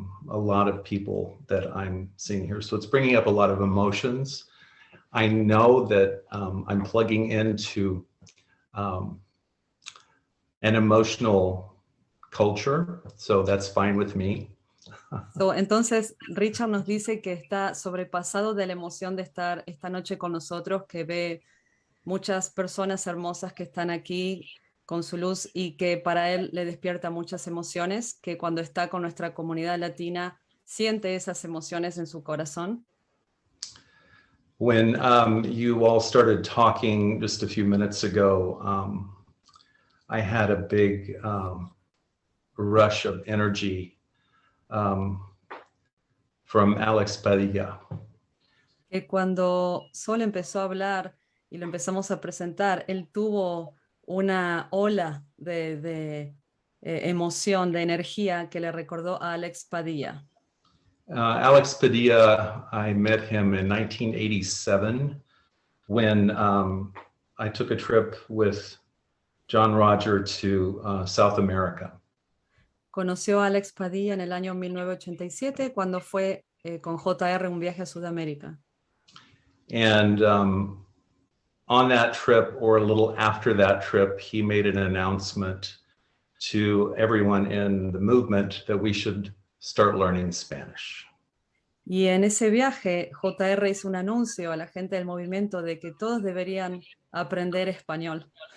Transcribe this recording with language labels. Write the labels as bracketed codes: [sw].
[en] A lot of people that I'm seeing here. So it's bringing up a lot of emotions. I know that I'm plugging into an emotional culture, so that's fine with me. [es] So, entonces, Richard nos dice que está sobrepasado de la emoción de estar esta noche con nosotros, que ve muchas personas hermosas que están aquí con su luz y que para él le despierta muchas emociones, que cuando está con nuestra comunidad latina siente esas emociones en su corazón. [en] When you all started talking just a few minutes ago, I had a big rush of energy from Alex Padilla. [es] Que cuando Sol empezó a hablar y lo empezamos a presentar, él tuvo una ola de emoción, de energía que le recordó a Alex Padilla. [en] Alex Padilla, I met him in 1987 when I took a trip with John Roger to South America. [es] Conoció a Alex Padilla en el año 1987 cuando fue con JR un viaje a Sudamérica. [en] And on that trip, or a little after that trip, he made an announcement to everyone in the movement that we should start learning Spanish. [es] Y en ese viaje, JR hizo un anuncio a la gente del movimiento de que todos deberían aprender español.